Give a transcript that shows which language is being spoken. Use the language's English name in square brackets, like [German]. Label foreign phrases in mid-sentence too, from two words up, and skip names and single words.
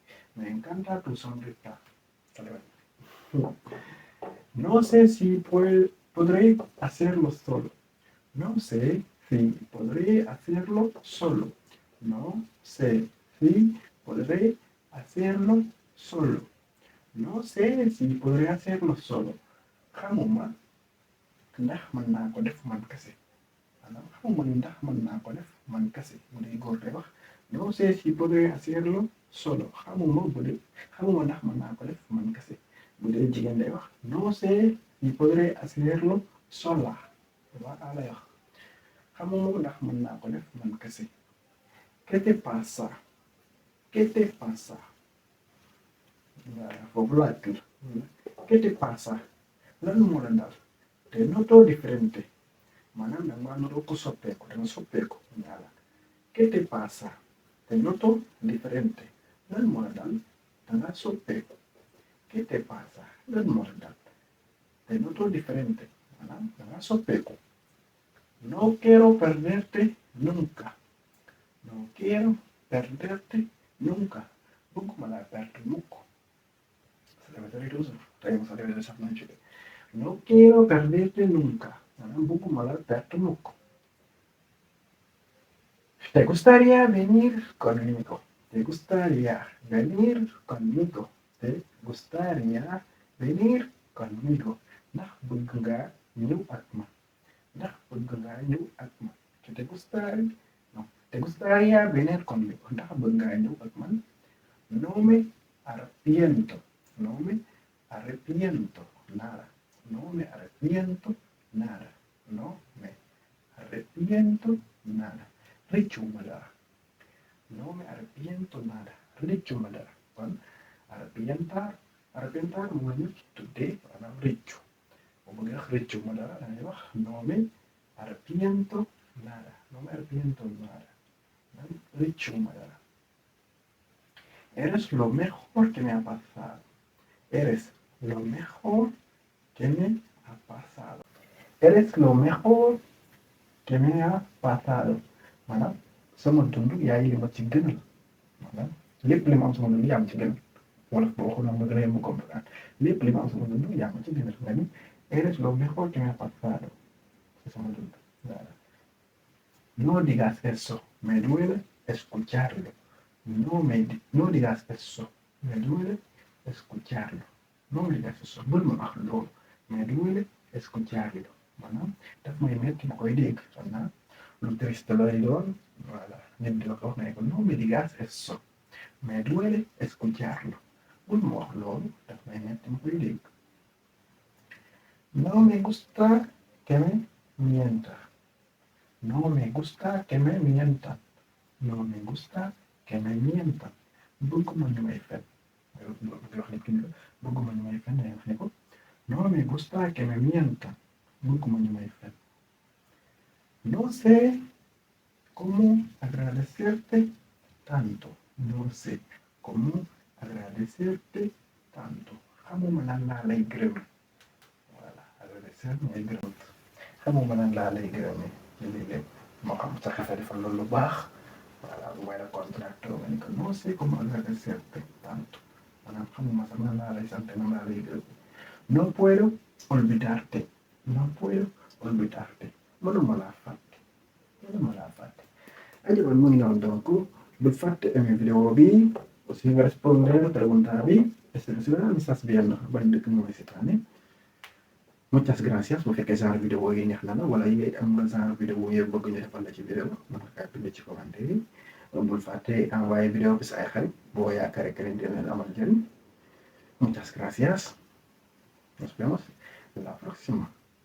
[Spanish] Me encanta tu sonrisa. No sé si podré hacerlo solo. No sé si podré hacerlo solo. No sé si podré hacerlo solo. No sé si podré hacerlo solo. [Wolof] Xamuma ndax mën naa ko def man kese. Maanaam xamuma ndax mën naa ko def man kese bu dee góor day wax. [Spanish] No sé si podré hacerlo solo. [Wolof] Xamuma ndax mën naa ko def man kese. Bu dee jigéen day wax. [Spanish] No sé si podré hacerlo sola. [Wolof] Voilà lay wax. Xamuma ndax mën naa ko def man kese. [Spanish] ¿Qué te pasa? ¿Qué te pasa? [Wolof] Foofu laaj la. [Spanish] ¿Qué te pasa? [Wolof] Lan moo la dal? [Spanish] Te noto diferente. [Wolof] Maanaam da nga noto ko soppeeku da nga soppeeku. Voilà. [Spanish] ¿Qué te pasa? Te noto diferente. [Wolof] Lan moo la dal? Da nga soppeeku. [Spanish] ¿Qué te pasa? [Wolof] Lan moo la dal? [Spanish] Te noto diferente. [Wolof] Maanaam da nga soppeeku. [Spanish] No quiero perderte nunca. No quiero perderte nunca. [Wolof] bëgguma laa perdre mukk. Sarebbe trairoso. Sarebbe esattamente. [Spanish] No quiero perderte nunca. [Wolof] maanaam bëgguma laa perdre mukk. [Spanish] ¿Te gustaría venir conmigo? ¿Te gustaría venir conmigo? ¿Te gustaría venir conmigo? [Wolof] ndax bëgg nga ñëw ak man. ndax bëgg nga ñëw ak man. [Spanish] ¿Te gustaría? No. ¿Te gustaría venir conmigo? [Wolof] ndax bëgg nga ñëw ak man. [Spanish] No me arrepiento. No me arrepiento nada. No me arrepiento nada. No me arrepiento nada. [Wolof] Rëccuma dara. [Spanish] No me arrepiento nada. [Wolof] Rëccuma dara. kon arrepentar mooy ñu tuddee maanaam rëccu. boo bëggee wax rëccuma dara da ngay wax [Spanish] no me arrepiento nada. No me arrepiento nada. [Wolof] Rëccuma dara. [Spanish] Eres lo mejor que me ha pasado. Eres lo mejor que me ha pasado. Eres lo mejor que me ha pasado. [Wolof] maanaam sama dund yaay li ma ci gënal. maanaam lépp li ma am sama dund yaa ma ci gënal. wala boo ko noonu ma gën a yem comprendre lépp li ma am sama dund yaa ma ci gënal nga ni [Spanish] eres lo mejor que me ha pasado [Wolof] ci sama dund. [Spanish] No digas eso, me duele escucharlo. No digas eso, me duele escucharlo. No me digas eso, [Wolof] bul ma wax loolu. [Spanish] Me duele escucharlo. [Wolof] maanaam daf may metti ma koy dégg. xanaa lu triste lay doon. voilà nit di la ko wax ne ko [Spanish] no me digas eso, me duele escucharlo. [Wolof] bul ma wax loolu daf may metti ma koy dégg. [Spanish] No me gusta que me mientas. No me gusta que me mientan. No me gusta que me mientan. [Wolof] bëgguma ñu may fen. wax nit ki ne ko bëgguma ñu may fen day wax ne ko [Spanish] no me gusta que me mientan. [Wolof] bëgguma ñu may fen. [Spanish] No sé cómo agradecerte tanto. No sé cómo agradecerte tanto. [Wolof] xamuma nan laa lay gërëme. voilà agradecer mooy gërëm. xamuma nan laa lay gërëme ci lii lépp moo xam sa xefe defal loolu lu baax. voilà bu may la contracté nga ni que [Spanish] no sé cómo agradecerte tanto. [Wolof] maanaam xamuma sax nan laa lay sant nan laa lay gërëme. [Spanish] No puedo olvidarte. No puedo olvidarte. [Wolof] mënuma laa fàtte. mënuma laa fàtte. aja mu ngi noonu donc bul fàtte aimé vidéo bi aussi nga [Spanish] responder pregunta [Wolof] bi [Spanish] espero que estás bien [Wolof] ban dëkk mooy seetaane. [Spanish] Muchas gracias [Wolof] bu fekkee genre vidéo yi neex na la wala yi am nga genre vidéo yi bëgg ñu defal la ci vidéo mën nga kaa bind ci commentaire yi. bul fàtte envoyé vidéo bi sa ay xarit boo yaakaaree que dina leen amal njëriñ. [Spanish] Muchas gracias. Nos vemos la próxima.